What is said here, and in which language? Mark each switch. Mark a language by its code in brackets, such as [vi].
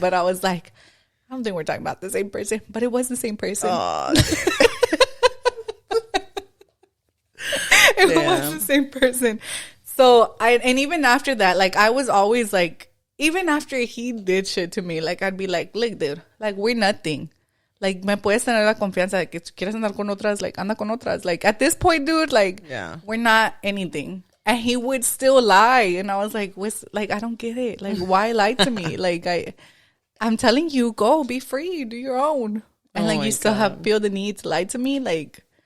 [en] But I was like, I don't think we're talking about the same person, but it was the same person. It was the same person. So and even after that, like I was always like, even after he did shit to me, like I'd be like, look, dude, like we're nothing. [es] Like, me puedes tener la confianza de que si quieres andar con otras, like anda con otras. [en] Like at this point, dude, like we're not anything. And he would still lie, and I was like, what's, like, I don't get it. Like, why lie to me? Like I'm telling you, go be free, do your own. And like you still feel the need to lie to me, like.